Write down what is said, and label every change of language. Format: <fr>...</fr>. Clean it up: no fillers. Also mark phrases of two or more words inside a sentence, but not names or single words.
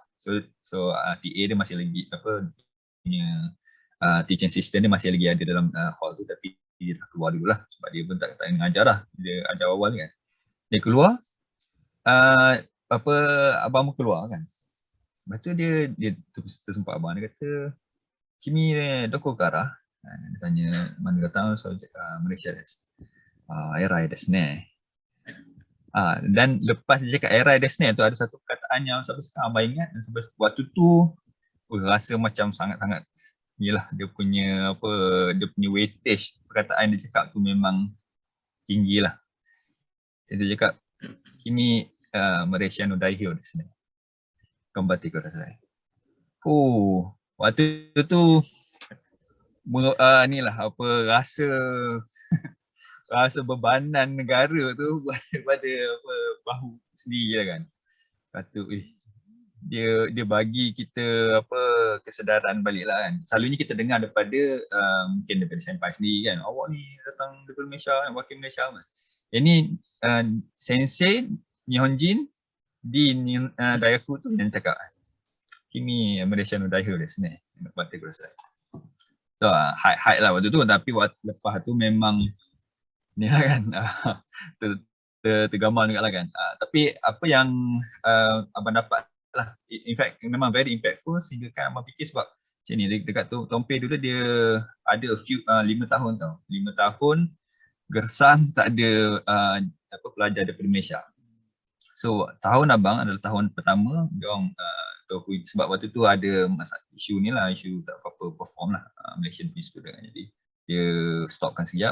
<ms>So TA dia masih lagi punya</ms> <en>teaching assistant</en> <ms>dia masih lagi ada dalam hall tu, tapi dia dah keluar dulu lah sebab dia pun tak mengajar lah. Dia ajar awal kan. Dia keluar, apa abang pun keluar kan. Lepas tu dia tersempat abang, dia kata,</ms> <ja>"君どこから?"</ja> <ms>Dia tanya, "Mana datang?" So</ms> <ja>マレーシアです. 偉いですね.</ja> <ms>Dan lepas dia cakap</ms> <ja>偉いですね</ja> <ms>tu ada satu perkataan yang sampai sekarang abang ingat, dan sampai waktu tu rasa macam sangat-sangat inilah dia punya weightage perkataan dia cakap tu memang tinggi lah. Dia cakap,</ms> <ja>"君マレーシアの代表ですね. 頑張ってください."</ja> <ms>Waktu tu inilah rasa bebanan negara tu pada bahu sendiri lah kan. Kata dia bagi kita kesedaran balik lah kan. Selalunya kita dengar daripada mungkin daripada senpai sendiri kan, awak ni datang daripada Malaysia, wakil Malaysia kan. Ini</ms> <ja>先生日本人</ja> <ms>di Dayaku tu yang cakap,</ms> <ja>"君マレーシアの代表ですね. 頑張ってください."</ja> <ms>So high lah waktu tu, tapi lepas tu memang ni lah kan, tergambar juga lah kan. Tapi apa yang abang dapat lah,</ms> <en>in fact</en> <ms>memang</ms> <en>very impactful</en> <ms>sehingga kan abang fikir sebab macam ni, dekat tu Tompe dulu dia ada 5 tahun tau. 5 tahun gersang tak ada pelajar daripada Malaysia. So tahun abang adalah tahun pertama diorang sebab waktu tu ada masalah isu ni lah, isu tak apa-apa perform lah Malaysian punya student, jadi dia stopkan sekejap.</ms>